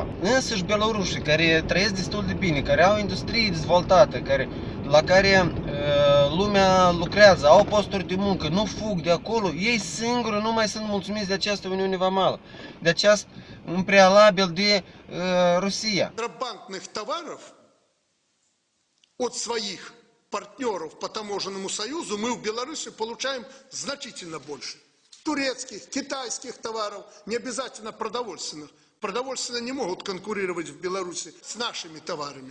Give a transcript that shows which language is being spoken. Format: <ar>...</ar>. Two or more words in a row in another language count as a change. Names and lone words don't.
<ro>Însăși belorusii care trăiesc destul de bine, care au industrie dezvoltată, la care lumea lucrează, au posturi de muncă, nu fug de acolo, ei singuri nu mai sunt mulțumiți de această Uniune Vamală, de acest în prealabil de Rusia.</ro> <ru>Контрабандных товаров от своих партнеров по таможенному союзу мы в Беларуси получаем значительно больше. Турецких, китайских товаров, не обязательно продовольственных. Продовольственные не могут конкурировать в Беларуси с нашими товарами.</ru>